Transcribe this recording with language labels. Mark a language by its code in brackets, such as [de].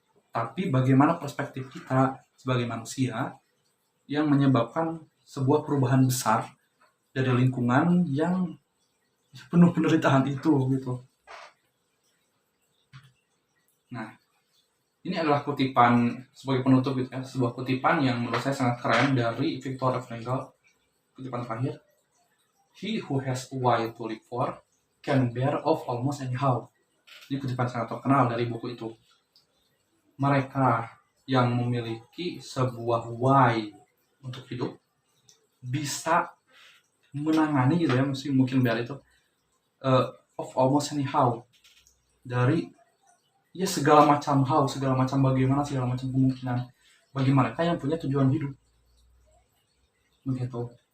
[id] Tapi bagaimana perspektif kita sebagai manusia yang menyebabkan sebuah perubahan besar dari lingkungan yang penuh penderitaan itu gitu. Nah, ini adalah kutipan sebagai penutup gitu ya, sebuah kutipan yang menurut saya sangat keren dari Viktor Frankl. Kutipan terakhir, [en] "He who has a why to live for can bear off almost anyhow." [id] Ini kutipan sangat terkenal dari buku itu. Mereka yang memiliki sebuah why untuk hidup bisa menangani gitu ya, mungkin bear itu of almost anyhow, dari ya segala macam hal, segala macam bagaimana, segala macam kemungkinan bagi mereka yang punya tujuan hidup begitu.